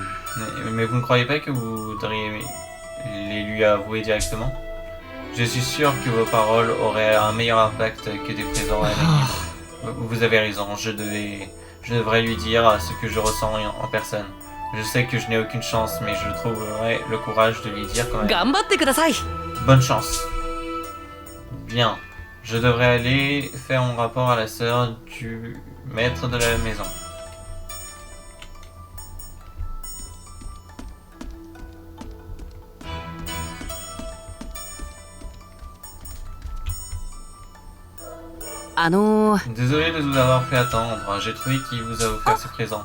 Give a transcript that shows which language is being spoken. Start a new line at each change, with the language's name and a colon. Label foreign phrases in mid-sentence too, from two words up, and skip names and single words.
French: Mais vous ne croyez pas que vous devriez les lui avouer directement? Je suis sûr que vos paroles auraient un meilleur impact que des présents anonymes. Vous avez raison, je devrais lui dire ce que je ressens en personne. Je sais que je n'ai aucune chance, mais je trouverai le courage de lui dire quand même.
Japanese: 頑張ってください
French: Bonne chance. Bien. Je devrais aller faire mon rapport à la sœur du maître de la maison. Désolé de vous avoir fait attendre, j'ai trouvé qui vous a offert ce présent.